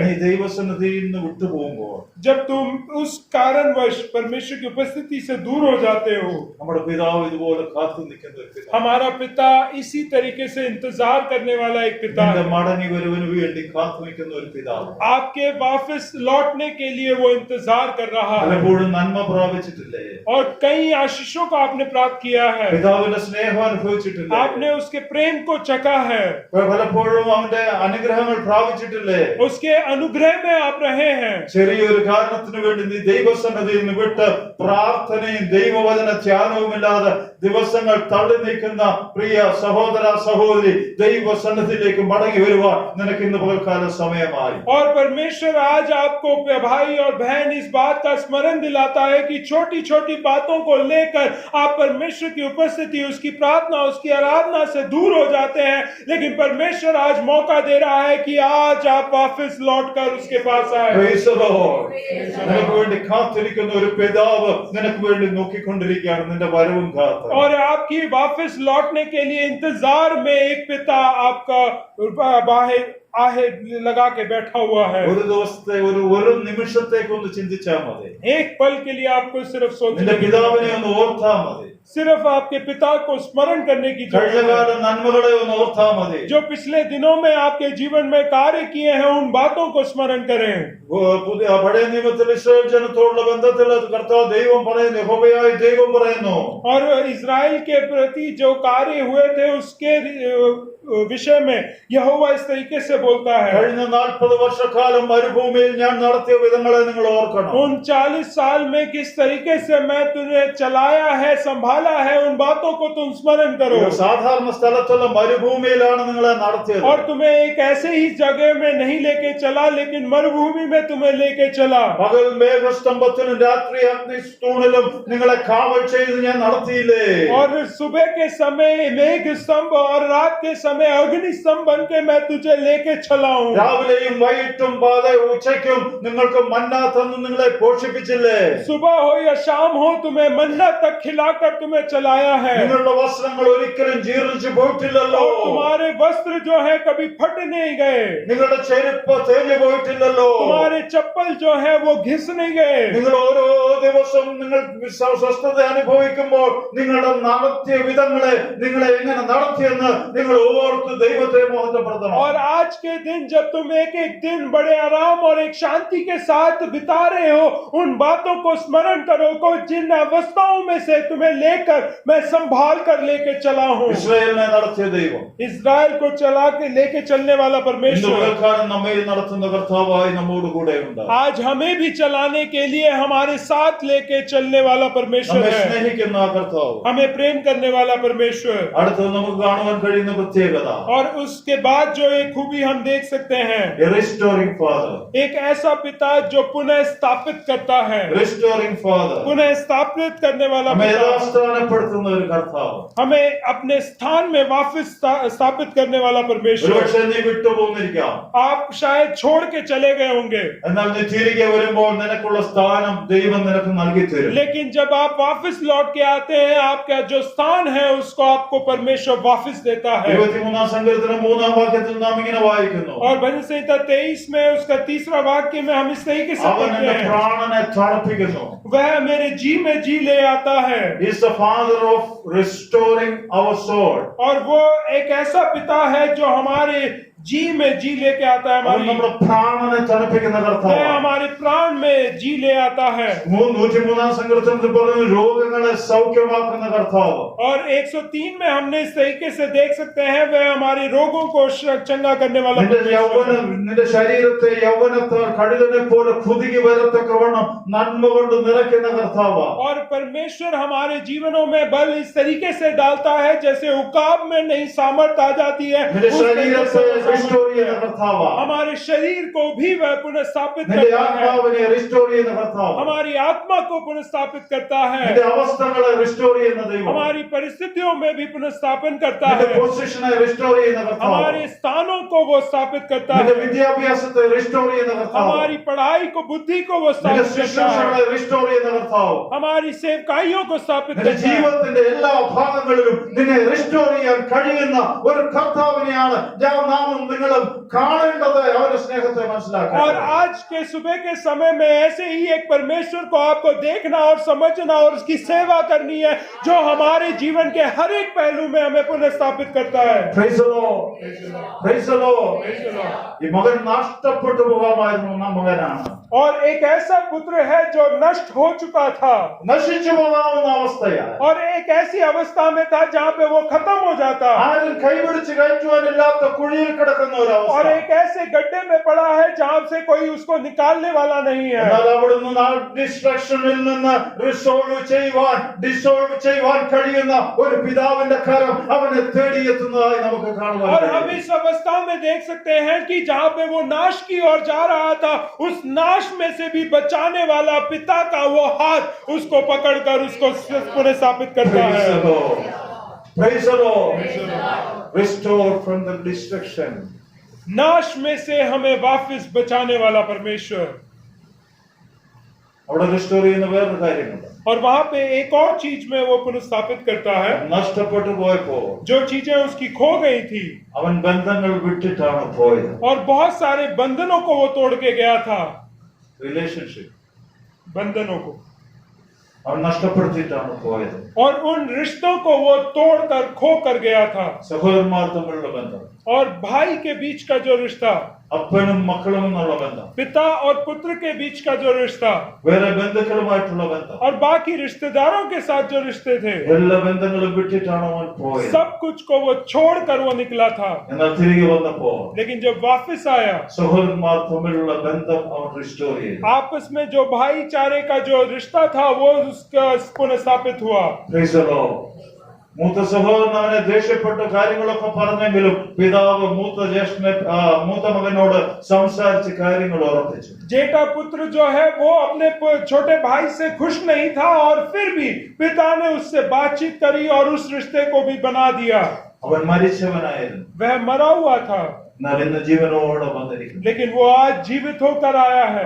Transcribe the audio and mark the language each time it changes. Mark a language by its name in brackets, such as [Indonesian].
[Malayalam] നീ ദൈവസന്നിധിയിൽ നിന്ന് വിട്ടുപോകുമ്പോൾ [Hindi] जब तुम उस कारणवश परमेश्वर की उपस्थिति से दूर हो जाते हो, [Malayalam] നമ്മുടെ പിതാവ് ഇതുപോലെ കാത്തു നിൽക്കുന്ന ഒരു പിതാവ്. [Hindi] हमारा पिता इसी तरीके से इंतजार करने वाला एक पिता [Malayalam] നിന്റെ [Hindi] है। [Malayalam] മടങ്ങി വരവിന് വേണ്ടി കാത്തു നിൽക്കുന്ന ഒരു പിതാവ്. [Hindi] आपके वापस लौटने के लिए वो इंतजार कर रहा है। [Malayalam] പലപ്പോഴും നന്മ പ്രാപിച്ചിട്ടില്ലേ? [Hindi] और कई आशीषों को आपने प्राप्त किया है, [Malayalam] പിതാവിന്റെ സ്നേഹം അനുഭവിച്ചിട്ടില്ലേ? [Hindi] आपने उसके प्रेम को चखा है, [Malayalam] പലപ്പോഴും അവന്റെ അനുഗ്രഹങ്ങൾ പ്രാപിച്ചിട്ടില്ലേ? [Hindi] उसके अनुग्रह में आप रहे हैं। [Malayalam] ചെറിയൊരു കാരണത്തിന് വേണ്ടി നീ ദൈവസന്നിധിയിൽ നിന്ന് വിട്ട് പ്രാർത്ഥനയും ദൈവവചന ധ്യാനവും ഇല്ലാതെ ദിവസങ്ങൾ തള്ളി നീക്കുന്ന പ്രിയ സഹോദര സഹോദരി, ദൈവസന്നിധിയിലേക്ക് മടങ്ങി വരുവാൻ നിനക്ക് ഇന്ന് പകൽക്കാല സമയമായി. [Hindi] और परमेश्वर आज आपको भाई और बहन इस बात का स्मरण दिलाता है कि छोटी छोटी बातों को लेकर आप परमेश्वर की उपस्थिति, उसकी प्रार्थना, उसकी आराधना से दूर हो जाते हैं, लेकिन परमेश्वर आज मौका दे रहा है कि आज आप वापस लौटकर उसके पास आए। [English] Praise the Lord. [Malayalam] നിനക്ക് വേണ്ടി കാത്തിരിക്കുന്ന ഒരു പിതാവ് നിനക്ക് വേണ്ടി നോക്കിക്കൊണ്ടിരിക്കുകയാണ്, നിന്റെ വരവും കാത്ത്. [Hindi] और आपकी वापस लौटने के लिए इंतजार में एक पिता आपका बाहें आहे लगा के बैठा हुआ है। [Malayalam] ഒരു ദിവസത്തെ ഒരു നിമിഷത്തേക്ക് ഒന്ന് ചിന്തിച്ചാൽ മതി. [Hindi] एक पल के लिए आपको सिर्फ [Malayalam] നിന്റെ [Hindi] सोचने की [Malayalam] പിതാവിനെ ഒന്ന് ഓർത്താൽ മതി. [Hindi] सिर्फ आपके पिता को स्मरण करने की जरूरत [Malayalam] കഴിഞ്ഞകാല [Hindi] है। [Malayalam] നന്മകളെ ഒന്ന് ഓർത്താൽ മതി. [Hindi] जो पिछले दिनों में आपके जीवन में कार्य किए हैं उन बातों को स्मरण करें। [Malayalam] പഴയ നിയമത്തിൽ ഇസ്രായേൽ ജനത്തോടുള്ള ബന്ധത്തിൽ കർത്താവ് ദൈവം പറയുന്നു, യഹോവയായ ദൈവം പറയുന്നു. [Hindi] और इजराइल के प्रति जो कार्य हुए थे उसके विषय में यहोवा इस तरीके से बोलता है, [Malayalam] കഴിഞ്ഞ 40 വർഷക്കാലം മരുഭൂമിയിൽ ഞാൻ നടത്തിയ വിധങ്ങളെ നിങ്ങൾ ഓർക്കണം. [Hindi] उन 40 साल में किस तरीके से मैं तुझे चलाया है, संभाला है, उन बातों को तुम स्मरण करो। [Malayalam] ഒരു സാധാരണ സ്ഥലത്തുള്ള മരുഭൂമിയിലാണ് നിങ്ങളെ നടത്തിയത്. [Hindi] और तुम्हें एक ऐसे ही जगह में नहीं लेके चला, लेकिन मरुभूमि में तुम्हें लेके चला। [Malayalam] പകൽ മേഘസ്തംഭത്തിലും രാത്രി അഗ്നിസ്തൂണിലും നിങ്ങളെ കാവൽ ചെയ്ത് ഞാൻ നടത്തിയില്ലേ? [Hindi] और सुबह के समय मेघ स्तंभ और रात के समय अग्नि स्तंभ बन के मैं तुझे लेके चला हूं। [Malayalam] രാവിലെയും വൈകിട്ടും ഉച്ചയ്ക്കും നിങ്ങൾക്ക് മന്ന തന്നു നിങ്ങളെ പോഷിപ്പിച്ചില്ലേ? [Hindi] सुबह हो या शाम हो तुम्हें मन्ना तक खिलाकर तुम्हें चलाया है। [Malayalam] നിങ്ങളുടെ വസ്ത്രങ്ങൾ ഒരിക്കലും ജീർണിച്ചു പോയിട്ടില്ലല്ലോ. [Hindi] और तुम्हारे वस्त्र जो है कभी फट नहीं गए, [Malayalam] നിങ്ങളുടെ ചെരുപ്പ് തേഞ്ഞു പോയിട്ടില്ലല്ലോ. [Hindi] तुम्हारे चप्पल जो है वो घिस नहीं गए। [Malayalam] നിങ്ങൾ ഓരോ ദിവസം നിങ്ങൾ സ്വസ്ഥത അനുഭവിക്കുമ്പോൾ നിങ്ങളുടെ നടത്തിയ വിധങ്ങളെ നിങ്ങളെ എങ്ങനെ നടത്തിയെന്ന് നിങ്ങൾ ഓർത്ത് ദൈവത്തെ മോഹനപ്പെടുത്തണം. [Hindi] और आज के दिन जब तुम एक एक दिन बड़े आराम और एक शांति के साथ बिता रहे हो, उन बातों को स्मरण करो को जिन अवस्थाओं में से तुम्हें लेकर मैं संभाल कर लेके चला हूं। [Malayalam] ഇസ്രായേലിനെ നടത്തിയ ദൈവം [Hindi] इजराइल को चला के लेके चलने वाला [Malayalam] ഇന്ന് [Hindi] परमेश्वर [Malayalam] പകൽക്കാലം നമ്മെ നടത്തുന്ന കർത്താവായി നമ്മോട് കൂടെ ഉണ്ട്. [Hindi] आज हमें भी चलाने के लिए हमारे साथ लेके चलने वाला परमेश्वर [Malayalam] നമ്മെ [Hindi] है, [Malayalam] സ്നേഹിക്കുന്ന ആ കർത്താവ്. [Hindi] हमें प्रेम करने वाला परमेश्वर. [Malayalam] അടുത്തത് നമുക്ക് കാണുവാൻ കഴിയുന്ന പ്രത്യേകത, [Hindi] और उसके बाद जो एक खूबी हम देख सकते हैं, [English] a restoring father. [Hindi] एक ऐसा पिता जो पुनः स्थापित करता है, [English] Restoring father. [Hindi] पुनः स्थापित करने वाला [Malayalam] നമ്മെ [Hindi] पिता, [Malayalam] യഥാസ്ഥാനപ്പെടുത്തുന്ന ഒരു കർത്താവ്. [Hindi] हमें अपने स्थान में वापस स्थापित करने वाला परमेश्वर. [Malayalam] ഒരുപക്ഷെ നീ വിട്ടുപോകുന്നിരിക്കാം, [Hindi] आप शायद छोड़ के चले गए होंगे, [Malayalam] എന്നാൽ നീ തിരികെ വരുമ്പോൾ നിനക്കുള്ള സ്ഥാനം ദൈവം നിനക്ക് നൽകി തരും. [Hindi] लेकिन जब आप वापस लौट के आते हैं, आपका जो स्थान है उसको आपको परमेश्वर वापस देता है. [Malayalam] 23 സങ്കീർത്തനം 3-ാം വാക്യത്തിൽ നാം ഇങ്ങനെ വായിക്കുന്നു, [Hindi] और भजन संहिता 23 में उसका 3रा वाक्य में हम इस तरीके से [Malayalam] അവൻ [Hindi] पढ़ते [Malayalam] എന്റെ [Hindi] हैं, [Malayalam] പ്രാണനെ തണുപ്പിക്കുന്നു. [Hindi] वह मेरे जी में जी ले आता है. [English] He is the father of restoring our soul. [Hindi] और वो एक ऐसा पिता है जो हमारे जी में जी लेके आता है, [Malayalam] അവൻ നമ്മുടെ [Hindi] हमारी [Malayalam] പ്രാണനെ തണുപ്പിക്കുന്ന [Hindi] वह [Malayalam] കർത്താവ്. [Hindi] हमारे प्राण में जी ले आता है. [Malayalam] 103-ാം സങ്കീർത്തനത്തിൽ പറഞ്ഞു രോഗങ്ങളെ സൗഖ്യമാക്കുന്ന കർത്താവ്. [Hindi] और 103 में हमने इस तरीके से देख सकते हैं, वह हमारे रोगों को चंगा करने वाला [Malayalam] നിന്റെ [Hindi] परमेश्वर. [Malayalam] യൗവനം, നിന്റെ ശരീരത്തെ യൗവനത്താൽ കഴുകനെ പോലെ കുതുകി വരത്തക്കവണ്ണം നന്മ കൊണ്ട് നിറയ്ക്കുന്ന കർത്താവ്. [Hindi] और परमेश्वर हमारे जीवनों में बल इस तरीके से डालता है जैसे उकाब में नहीं सामर्थ आ जाती है, [Malayalam] നിന്റെ [Hindi] उस तरीके [Malayalam] ശരീരത്തെ [Hindi] से [Malayalam] റിസ്റ്റോർ ചെയ്യുന്ന കർത്താവ്. [Hindi] हमारे शरीर को भी वह पुनः स्थापित [Malayalam] നിന്റെ [Hindi] करता है, [Malayalam] ആത്മാവിനെ റിസ്റ്റോർ ചെയ്യുന്ന കർത്താവ്. [Hindi] हमारी आत्मा को पुनः स्थापित करता है, [Malayalam] നിന്റെ അവസ്ഥകളെ റിസ്റ്റോർ ചെയ്യുന്ന ദൈവം. [Hindi] हमारी परिस्थितियों में भी पुनः स्थापन करता [Malayalam] നിന്റെ [Hindi] है, [Malayalam] പൊസിഷനെ റിസ്റ്റോർ ചെയ്യുന്ന കർത്താവ്. [Hindi] हमारे स्थानों को वो स्थापित करता [Malayalam] നിന്റെ [Hindi] है, [Malayalam] വിദ്യാഭ്യാസത്തെ റിസ്റ്റോർ ചെയ്യുന്ന കർത്താവ്. [Hindi] हमारी पढ़ाई को, बुद्धि को वो [Malayalam] നിന്റെ [Hindi] स्थापित करता है, [Malayalam] ശുശ്രൂഷകളെ റിസ്റ്റോർ ചെയ്യുന്ന കർത്താവ്. [Hindi] हमारी सेवकाइयों को स्थापित [Malayalam] നിന്റെ [Hindi] करता है. [Malayalam] ജീവിതത്തിന്റെ എല്ലാ ഭാഗങ്ങളിലും നിന്നെ റിസ്റ്റോർ ചെയ്യാൻ കഴിയുന്ന ഒരു കർത്താവിനെയാണ് നാമും നിങ്ങളും കാണേണ്ടത്. അവരുടെ സ്നേഹത്തെ [Hindi] और [Malayalam] മനസ്സിലാക്കുക. [Hindi] आज के सुबह के समय में ऐसे ही एक परमेश्वर को आपको देखना और समझना और उसकी सेवा करनी है, जो हमारे जीवन के हर एक पहलू में हमें पुनः स्थापित करता है. [English] Praise the Lord. Praise the Lord. [Malayalam] ഈ മകൻ നഷ്ടപ്പെട്ടു പോകാമായിരുന്ന മകനാണ്. [Hindi] और एक ऐसा पुत्र है जो नष्ट हो चुका था, [Malayalam] നശിച്ചു പോകാവുന്ന അവസ്ഥയാണ്. [Hindi] और एक ऐसी अवस्था में था जहाँ पे वो खत्म हो जाता, [Malayalam] ആരും കൈപിടിച്ച് കയറ്റുവാനില്ലാത്ത കുഴിയിൽ കിടക്കുന്ന ഒരു [Hindi] और [Malayalam] അവസ്ഥ. [Hindi] एक ऐसे गड्ढे में पड़ा है जहाँ से कोई उसको निकालने वाला नहीं है. [Malayalam] എന്നാൽ അവിടുന്ന് ഡിസ്ട്രക്ഷനിൽ നിന്ന് ഡിസോൾവ് ചെയ്യുവാൻ കഴിയുന്ന ഒരു പിതാവിന്റെ കരം അവനെ തേടിയെത്തുന്നതായി നമുക്ക് കാണുവാൻ [Hindi] और हम [Malayalam] കഴിയും. [Hindi] इस अवस्था में देख सकते हैं कि जहाँ पे वो नाश की ओर जा रहा था, उस नाश में से भी बचाने वाला पिता का वो हाथ उसको पकड़कर उसको पुनः स्थापित करता [English] Praise the [Hindi] है. [English] Lord. Praise the Lord. Restore from the destruction. [Hindi] नाश में से हमें वापस बचाने वाला परमेश्वर. [Malayalam] അവിടെ റിസ്റ്റോർ ചെയ്യുന്ന വേറൊരു കാര്യമുണ്ട്. [Hindi] और वहां पे एक और चीज में वो पुनः स्थापित करता है, [Malayalam] നഷ്ടപ്പെട്ടു പോയപ്പോ [Hindi] जो चीजें उसकी खो गई थी, [Malayalam] അവൻ ബന്ധങ്ങൾ വിട്ടിട്ടാണ് പോയത്. [Hindi] और बहुत सारे बंधनों को वो तोड़ के गया था. [English] relationship [Hindi] बंधनों को [Malayalam] അവൻ നഷ്ടപ്പെടുത്തിയിട്ടാണ് പോയത്. [Hindi] और उन रिश्तों को वो तोड़कर खो कर गया था. [Malayalam] സഹോദരന്മാർ തമ്മിലുള്ള ബന്ധം, [Hindi] और भाई के बीच का जो रिश्ता, [Malayalam] അപ്പനും മക്കളും എന്നുള്ള ബന്ധം, [Hindi] पिता और पुत्र के बीच का जो रिश्ता, [Malayalam] വേറെ ബന്ധുക്കളുമായിട്ടുള്ള ബന്ധം, [Hindi] और बाकी रिश्तेदारों के साथ जो रिश्ते थे, [Malayalam] എല്ലാ ബന്ധങ്ങളും വിട്ടിട്ടാണ് അവൻ പോയത്. [Hindi] सब कुछ को वो छोड़कर वो निकला था. [Malayalam] എന്നാൽ തിരികെ വന്നപ്പോ [Hindi] लेकिन जब वापस आया, [Malayalam] സഹോദരന്മാർ തമ്മിലുള്ള ബന്ധം അവൻ റിസ്റ്റോർ ചെയ്തു. [Hindi] आपस में जो भाईचारे का जो रिश्ता था वो उसका पुनः स्थापित हुआ. [English] Praise the Lord. [Malayalam] മൂത്ത സഹോദരൻ അവനെ ദേഷ്യപ്പെട്ട കാര്യങ്ങളൊക്കെ പറഞ്ഞെങ്കിലും പിതാവ് മൂത്ത മകനോട് സംസാരിച്ച് കാര്യങ്ങൾ ഉറപ്പിച്ചു. [Hindi] जेठा पुत्र जो है वो अपने छोटे भाई से खुश नहीं था, और फिर भी पिता ने उससे बातचीत करी और उस रिश्ते को भी बना दिया. [Malayalam] അവൻ മരിച്ചവനായിരുന്നു, [Hindi] वह मरा हुआ था, [Malayalam] എന്നാൽ ഇന്ന് ജീവനോടെ വന്നിരിക്കുന്നു. [Hindi] लेकिन वो आज जीवित होकर आया है.